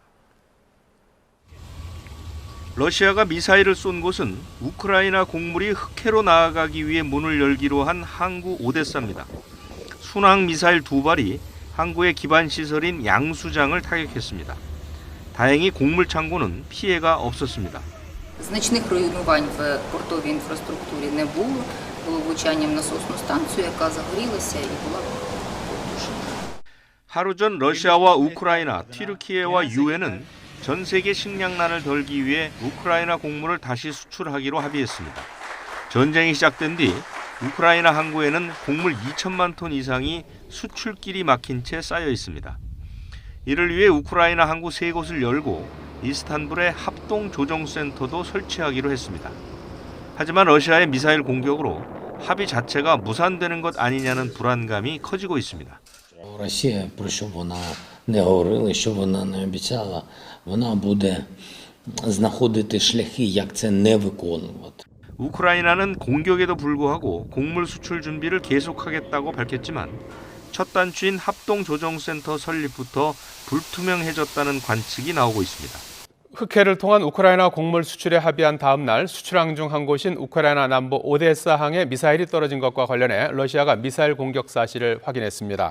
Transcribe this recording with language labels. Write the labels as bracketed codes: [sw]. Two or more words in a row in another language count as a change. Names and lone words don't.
[ko] 러시아가 미사일을 쏜 곳은 우크라이나 곡물이 흑해로 나아가기 위해 문을 열기로 한 항구 오데사입니다. 순항 미사일 2발이 항구의 기반 시설인 양수장을 타격했습니다. 다행히 곡물 창고는 피해가 없었습니다. [uk] Значних руйнувань в портовій інфраструктурі не було. Було влучання в насосну станцію, яка загорілася і була потушена. [ko] 하루 전 러시아와 우크라이나, 튀르키예와 유엔은 전 세계 식량난을 덜기 위해 우크라이나 곡물을 다시 수출하기로 합의했습니다. 전쟁이 시작된 뒤 우크라이나 항구에는 곡물 2천만 톤 이상이 수출길이 막힌 채 쌓여 있습니다. 이를 위해 우크라이나 항구 3곳을 열고 이스탄불에 합동조정센터도 설치하기로 했습니다. 하지만 러시아의 미사일 공격으로 합의 자체가 무산되는 것 아니냐는 불안감이 커지고 있습니다. [uk] Росія, про що вона не говорила, що вона не обіцяла, вона буде знаходити шляхи, як це не виконувати. [ko] 우크라이나는 공격에도 불구하고 곡물 수출 준비를 계속하겠다고 밝혔지만 첫 단추인 합동조정센터 설립부터 불투명해졌다는 관측이 나오고 있습니다. 흑해를 통한 우크라이나 곡물 수출에 합의한 다음 날 수출항 중 한 곳인 우크라이나 남부 오데사항에 미사일이 떨어진 것과 관련해 러시아가 미사일 공격 사실을 확인했습니다.